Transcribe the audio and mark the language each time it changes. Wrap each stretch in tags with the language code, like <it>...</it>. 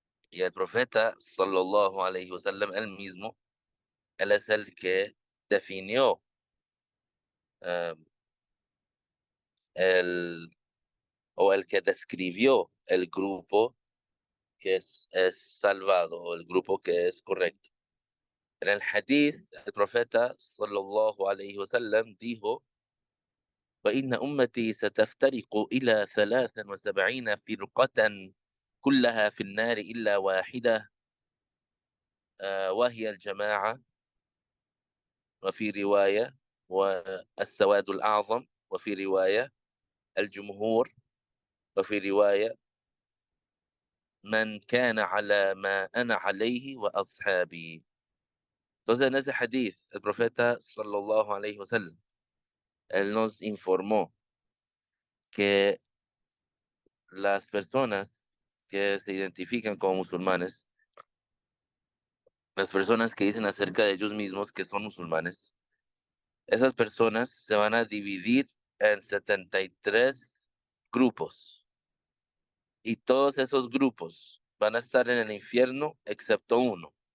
<es>y el profeta sallallahu alaihi wasallam él mismo él es el que definió eh, el o el que describió el grupo que es salvado o el grupo que es correcto. En el hadith, el profeta sallallahu alaihi wasallam dijo:</es> <ar>فإن أمتي ستفترق إلى 73 فرقة كلها في النار إلا واحدة وهي الجماعة، وفي رواية والسواد الأعظم، وفي رواية الجمهور، وفي رواية من كان على ما أنا عليه وأصحابي.</ar> <es>Entonces en ese hadith el profeta sallallahu alaihi wasallam él nos informó que las personas que se identifican como musulmanes, las personas que dicen acerca de ellos mismos que son musulmanes, esas personas se van a dividir en 73 grupos y todos esos grupos van a estar en el infierno excepto uno.</es>